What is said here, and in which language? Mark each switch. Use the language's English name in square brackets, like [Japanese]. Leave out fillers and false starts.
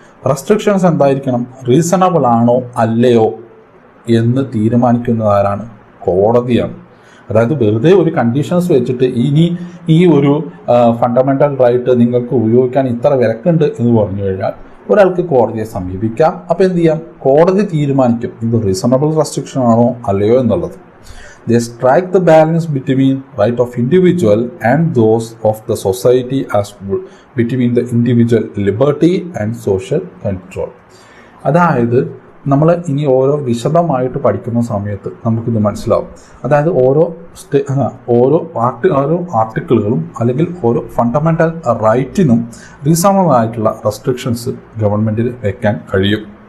[Malayalam] Restrictions എന്തായിരിക്കണം, reasonable ആണോ അല്ലയോ എന്ന് തീരുമാനിക്കുന്നത് ആരാണ്, കോടതിയാണ്. അതായത് വെറുതെ ഒരു കണ്ടീഷൻസ് വെച്ചിട്ട് ഇനി ഈ ഒരു ഫണ്ടമെന്റൽ റൈറ്റ് നിങ്ങൾക്ക് ഉപയോഗിക്കാൻ ഇത്ര വിലക്കുണ്ട് എന്ന് പറഞ്ഞു കഴിഞ്ഞാൽ ഒരാൾക്ക് കോടതിയെ സമീപിക്കാം. അപ്പോൾ എന്ത് ചെയ്യാം, കോടതി തീരുമാനിക്കും ഇത് റീസണബിൾ റെസ്ട്രിക്ഷൻ ആണോ അല്ലയോ എന്നുള്ളത്. [English] They strike the balance between right of individual and those of the society as well, between the individual liberty and social control. [Malayalam] അതായത് നമ്മൾ ഇനി ഓരോ വിശദമായിട്ട് പഠിക്കുന്ന സമയത്ത് നമുക്കിത് മനസ്സിലാവും. അതായത് ഓരോ ആർട്ടിക്കിളുകളും അല്ലെങ്കിൽ ഓരോ ഫണ്ടമെന്റൽ റൈറ്റിനും റീസണബിൾ ആയിട്ടുള്ള റെസ്ട്രിക്ഷൻസ് ഗവൺമെന്റിന് വെക്കാൻ കഴിയും.